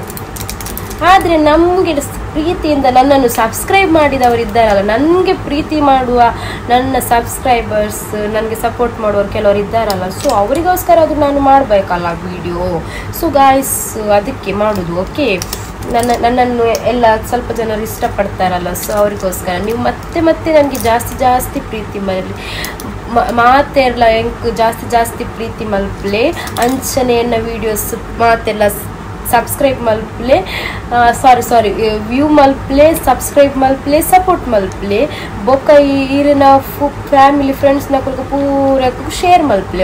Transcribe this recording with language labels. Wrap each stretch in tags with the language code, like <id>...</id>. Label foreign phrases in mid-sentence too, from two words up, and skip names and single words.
<kn>ಆದರೆ ನಮಗೆ ಪ್ರೀತಿಯಿಂದ ನನ್ನನ್ನು ಸಬ್ಸ್ಕ್ರೈಬ್ ಮಾಡಿದವರಿದ್ದಾರಲ್ಲ, ನನಗೆ ಪ್ರೀತಿ ಮಾಡುವ ನನ್ನ ಸಬ್ಸ್ಕ್ರೈಬರ್ಸ್, ನನಗೆ ಸಪೋರ್ಟ್ ಮಾಡುವವರು ಕೆಲವರು ಇದ್ದಾರಲ್ಲ, ಸೊ ಅವರಿಗೋಸ್ಕರ ಅದು ನಾನು ಮಾಡಬೇಕಲ್ಲ ವಿಡಿಯೋ.</kn> <en>so guys</en> <kn>ಅದಕ್ಕೆ ಮಾಡೋದು. ಓಕೆ, ನನ್ನನ್ನು ಎಲ್ಲ ಸ್ವಲ್ಪ ಜನರು ಇಷ್ಟಪಡ್ತಾರಲ್ಲ, ಸೊ ಅವರಿಗೋಸ್ಕರ ನೀವು ಮತ್ತೆ ನನಗೆ ಜಾಸ್ತಿ ಪ್ರೀತಿ ಮಾಡಲಿ.</kn> <tcy>ಮಾತೆಲ್ಲ ಎಂಕ್ ಜಾಸ್ತಿ ಪ್ರೀತಿ ಮಲ್ಪಲೆ, ಅಂಚನೆ ಎನ್ನ ವೀಡಿಯೋಸ್ ಮಾತೆಲ್ಲ ಸಬ್ಸ್ಕ್ರೈಬ್ ಮಲ್ಪಲೆ,</tcy> <en>sorry view</en> <tcy>ಮಲ್ಪಲೆ, ಸಬ್ಸ್ಕ್ರೈಬ್ ಮಲ್ಪಲೆ, ಸಪೋರ್ಟ್ ಮಲ್ಪಲೆ, ಬೊಕ್ಕ ಈರಿನ</tcy> <en>family friends</en> <tcy>ಕೊರಕ ಪೂರಕ್ಕೂ ಶೇರ್ ಮಲ್ಪಲೆ.</tcy>